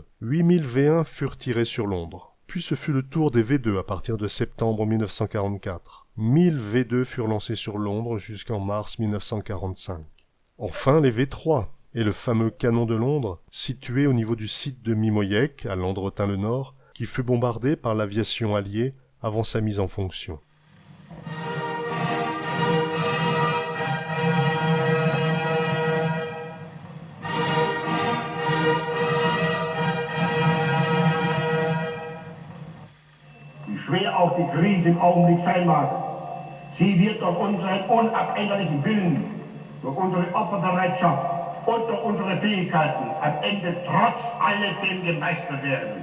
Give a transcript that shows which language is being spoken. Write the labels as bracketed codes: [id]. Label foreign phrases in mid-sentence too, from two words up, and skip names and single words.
[fr] 8000 V1 furent tirés sur Londres. Puis ce fut le tour des V2 à partir de septembre 1944. 1000 V2 furent lancés sur Londres jusqu'en mars 1945. Enfin les V3 et le fameux canon de Londres, situé au niveau du site de Mimoyek à Landretin-le-Nord, qui fut bombardé par l'aviation alliée avant sa mise en fonction. [de] Wie schwer auch die Krise im Augenblick sein mag, sie wird durch unseren unabänderlichen Willen, durch unsere Opferbereitschaft und durch unsere Fähigkeiten am Ende trotz alledem gemeistert werden.